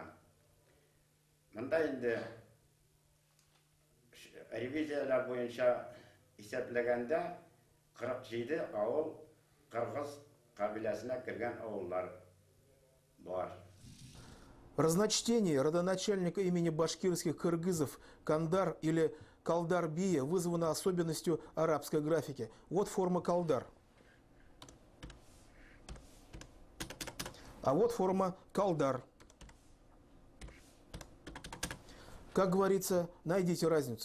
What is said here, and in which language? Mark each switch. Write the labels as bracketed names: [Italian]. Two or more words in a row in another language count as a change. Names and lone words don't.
[Tatar] Монда инде ревизиялар буенча исәпләгәндә 47 авыл кыргыз кабиләсенә кергән авыллар бар. [Russian] Разночтение родоначальника имени башкирских кыргызов Кандар или Калдар-бия вызвано особенностью арабской графики. Вот форма Калдар. А вот форма Калдар. Как говорится, найдите разницу.